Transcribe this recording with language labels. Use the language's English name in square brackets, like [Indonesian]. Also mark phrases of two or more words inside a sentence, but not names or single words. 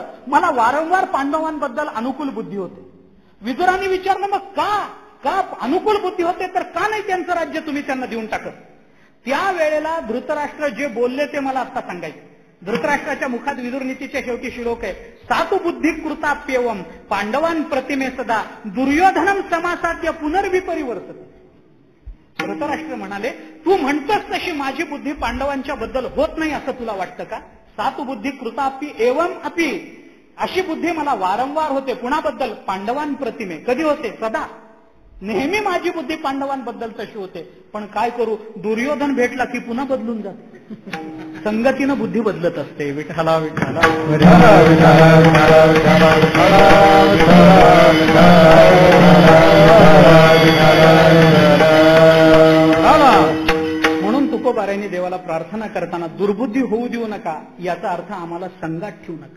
[Marathi] मला वारंवार पांडवांबद्दल अनुकूल बुद्धी होते. विदुरांनी विचारलं, मग का अनुकूल बुद्धी होते तर का नाही त्यांचं राज्य तुम्ही त्यांना देऊन टाकत? त्यावेळेला धृतराष्ट्र जे बोलले ते मला आता सांगायचे. धृतराष्ट्राच्या मुखात विदुर नीतीच्या शेवटी श्लोक आहे, [Sanskrit] सातु बुद्धी कृताप्यवम पांडवान प्रतिमे सदा दुर्योधनम समासाद्य पुनर्विपरिवर्तते. [Marathi] धृतराष्ट्र म्हणाले, तू म्हणतोस तशी माझी बुद्धी पांडवांच्या बद्दल होत नाही असं तुला वाटतं का? [Sanskrit] सातु बुद्धी कृतापी एवम अपि, [Marathi] अशी बुद्धी मला वारंवार होते. कुणाबद्दल? [Sanskrit] पांडवान प्रतिमे. [Marathi] कधी होते? सदा. नेहमी माझी बुद्धी पांडवांबद्दल तशी होते. पण काय करू, दुर्योधन भेटला की पुन्हा बदलून जाते. संगतीनं बुद्धी बदलत असते. विठ्ठला विठ्ठला म्हणून तुकोबारायांनी देवाला प्रार्थना करताना दुर्बुद्धी होऊ देऊ नका, याचा अर्थ आम्हाला संगात ठेवू नका.